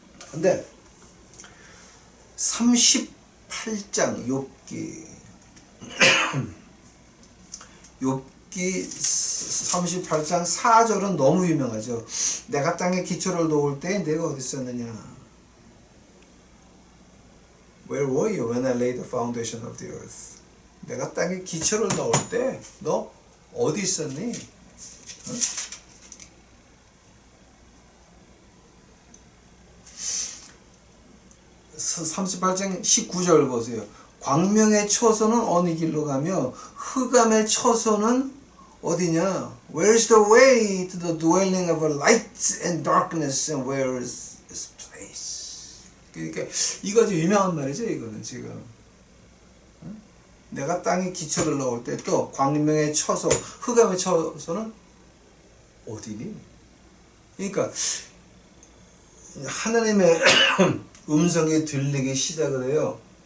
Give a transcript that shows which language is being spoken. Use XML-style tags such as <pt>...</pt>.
<ko>근데 38장 욥기 욥기 38장 4절은 너무 유명하죠. 내가 땅에 기초를 놓을 때 내가 어디 있었느냐?</ko> <en>Where were you when I laid the foundation of the earth?</en> <ko>내가 땅에 기초를 넣을 때 너 어디 있었니? 응? 38장 19절 보세요. 광명의 처소는 어느 길로 가며 흑암의 처소는 어디냐?</ko> <en>Where is the way to the dwelling of light and darkness, and where is this place?</en> <ko>그러니까 이거 아주 유명한 말이죠. 이거는 지금 내가 땅에 기초를 넣을 때 또 광명의 처소, 흑암의 처소는 어디니? 그러니까 하나님의 음성이 들리기 시작을 해요.</ko>